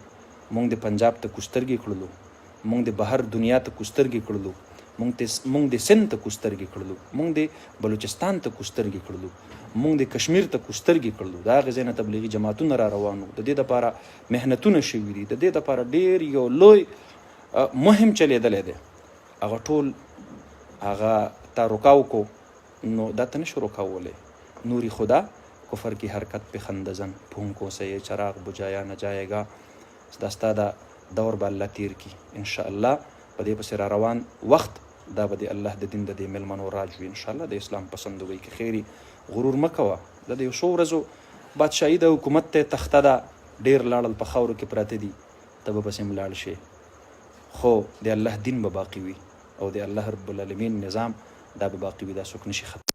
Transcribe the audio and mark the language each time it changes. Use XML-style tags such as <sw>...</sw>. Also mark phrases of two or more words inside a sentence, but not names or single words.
<ps>مونږ د پنجاب ته کوسترګې کړلو، مونږ د بهر دنیا ته کوسترګې کړلو، مونږ د سند ته کوسترګې کړلو، مونږ د بلوچستان ته کوسترګې کړلو، مونږ د کشمیر ته کوسترګې کړلو. د هغې ځای نه تبلیغي جماعتونه را روان وو. د دې دپاره محنتونه شوي دي، د دې دپاره ډېر یو لوی مهم چلیدلی دی. هغه ټول هغه تا رکاو کو، نو دا ته نشو رکاولی.</ps> <ur>نوری خدا کفر کی حرکت پہ خندزن، پھونکوں سے یہ چراغ بجایا نہ جائے گا.</ur> <ps>دا ستا دا دور به الله تیر کی انشاءالله. په دې پسې را روان وخت دا به د الله د دین د دې میلمنو راج وي انشاءالله. د اسلام پسندوي کې خیري غرور مه کوه. دا د یو څو ورځو بادشاهي د حکومت ته تخته ده، ډېر لاړل په خاورو کې پراته دي، ته به پسې هم لاړ شي، خو د الله دین به باقي وي او د الله رب العالمین نظام دا به باقي وي، دا څوک نشي ختم.</ps>